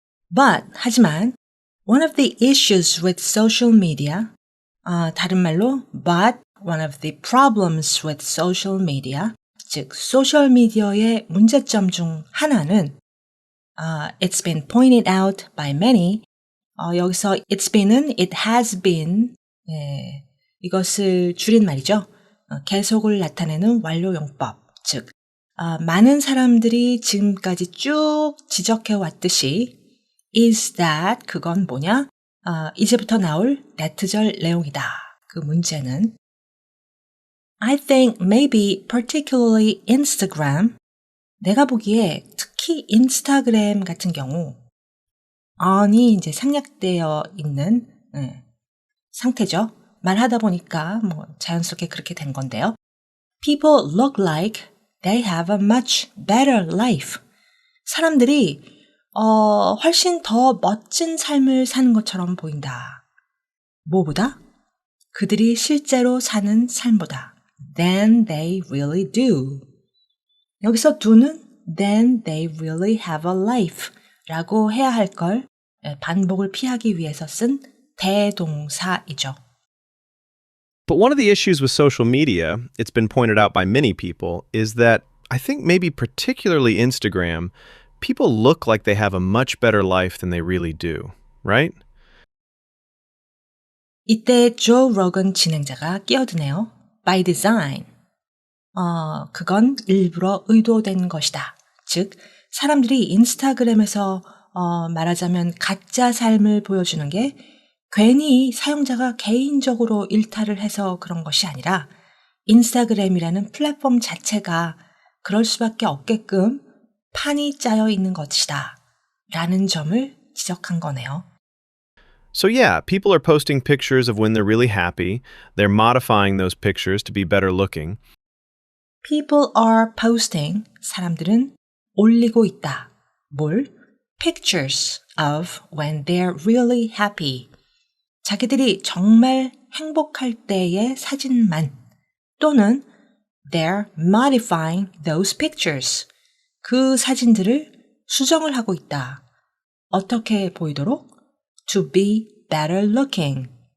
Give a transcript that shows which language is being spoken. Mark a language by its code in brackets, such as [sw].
[en] But, [ko] 하지만, [en] one of the issues with social media, [ko] 다른 말로, [en] but one of the problems with social media, [ko] 즉, 소셜미디어의 문제점 중 하나는, [en] it's been pointed out by many, 여기서 it's been은 it has been, [ko] 이것을 줄인 말이죠. 계속을 나타내는 완료용법, 즉, 많은 사람들이 지금까지 쭉 지적해 왔듯이 [en] is that [ko] 그건 뭐냐? 이제부터 나올 that절 내용이다. 그 문제는 [en] I think maybe particularly Instagram [ko] 내가 보기에 특히 인스타그램 같은 경우 on이 이제 생략되어 있는 상태죠. 말하다 보니까 뭐 자연스럽게 그렇게 된 건데요. [en] People look like they have a much better life. [ko] 사람들이 훨씬 더 멋진 삶을 사는 것처럼 보인다. 뭐보다? 그들이 실제로 사는 삶보다. [en] Than they really do. [ko] 여기서 do는 [en] than they really have a life [ko] 라고 해야 할 걸 반복을 피하기 위해서 쓴 대동사이죠. [en] But one of the issues with social media, it's been pointed out by many people, is that I think maybe particularly Instagram, people look like they have a much better life than they really do, right? [ko] 이때 조 로건 진행자가 끼어드네요. [en] By design. [ko] 그건 일부러 의도된 것이다. 즉, 사람들이 인스타그램에서 말하자면 가짜 삶을 보여주는 게 괜히 사용자가 개인적으로 일탈을 해서 그런 것이 아니라 인스타그램이라는 플랫폼 자체가 그럴 수밖에 없게끔 판이 짜여 있는 것이다. 라는 점을 지적한 거네요. [en] So yeah, people are posting pictures of when they're really happy. They're modifying those pictures to be better looking. People are posting, [ko] 사람들은 올리고 있다. 뭘? [en] Pictures of when they're really happy. [ko] 자기들이 정말 행복할 때의 사진만 또는 [en] they're modifying those pictures. [ko] 그 사진들을 수정을 하고 있다. 어떻게 보이도록? [en] To be better looking.